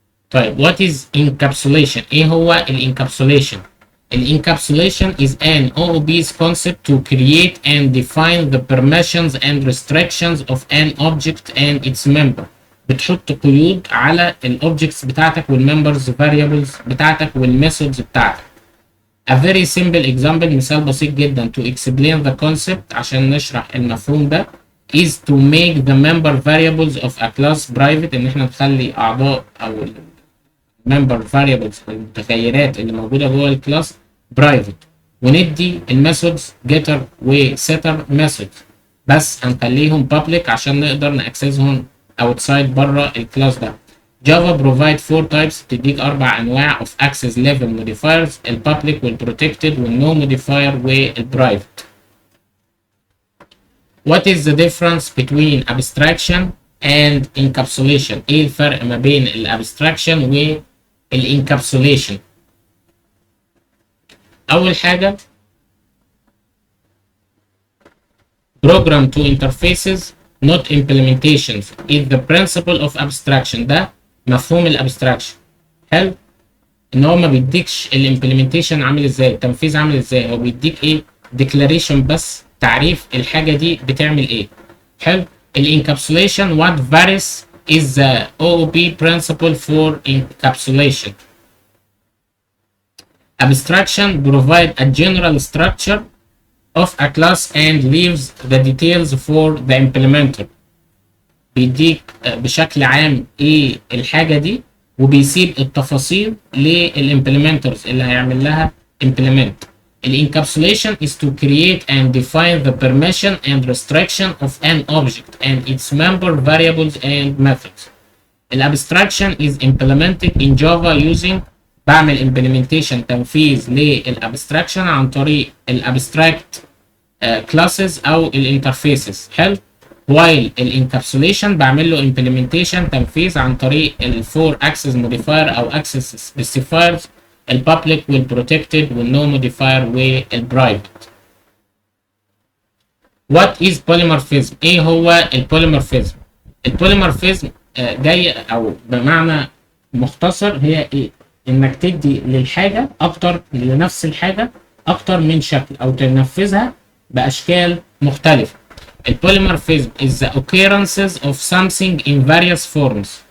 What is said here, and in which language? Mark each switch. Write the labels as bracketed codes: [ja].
[ar] طيب [en] what is encapsulation؟ [ar] ايه هو الانكابسوليشن؟ [en] Encapsulation is an OOP's concept to create and define the permissions and restrictions of an object and its member. [ar] بتحط قيود على الاوبجكتس بتاعتك والممبرز variables بتاعتك والميثودز بتاعتك. [en] A very simple example، [ar] مثال بسيط جدا [en] to explain the concept [ar] عشان نشرح المفهوم ده [en] is to make the member variables of a class private، [ar] ان احنا نخلي اعضاء او member variables المتغيرات اللي موجوده جوه الكلاس برايفت، وندي الميثودز getter و setter methods بس هنخليهم public عشان نقدر ناكسسهم outside بره الكلاس ده. [en] Java provide 4 types، [ar] بتديك 4 انواع [en] of access level modifiers، البابليك والprotected والno modifier والprivate. What is the difference between abstraction and encapsulation؟ [ar] ايه الفرق ما بين الابستراكشن والانكابسوليشن؟ اول حاجه [en] program to interfaces not implementations is the principle of abstraction. [ar] ده مفهوم الابستراكشن. حلو. ان هو ما بيديكش الامبلمنتيشن عامل ازاي، التنفيذ عامل ازاي، هو بيديك ايه؟ ديكلاريشن بس، تعريف الحاجه دي بتعمل ايه. حلو. [en] الانكابسوليشن what varies is the OOP principle for encapsulation. Abstraction provide a general structure of a class and leaves the details for the implementer. [ar] بيديك بشكل عام ايه الحاجة دي وبيسيب التفاصيل للimplementers اللي هيعمل لها implement. [en] Encapsulation is to create and define the permission and restriction of an object and its member variables and methods. Abstraction is implemented in Java using [ar] بعمل implementation تنفيذ للابستراكشن عن طريق الابستراكت كلاسز او الانترفيسز. حلو. [en] while [ar] الانكابسوليشن بعمل له implementation تنفيذ عن طريق الفور اكسس موديفاير او اكسس سبيسيفايرز، البابليك والبروتكتد والنو موديفاير والبرايفت. [en] What is polymorphism؟ [ar] ايه هو البوليمورفيزم؟ البوليمورفيزم جاي او بمعنى مختصر هي ايه؟ انك تدي للحاجه اكتر، لنفس الحاجه اكتر من شكل او تنفذها باشكال مختلفه. [en] البوليمورفيزم is the occurrences of something in various forms.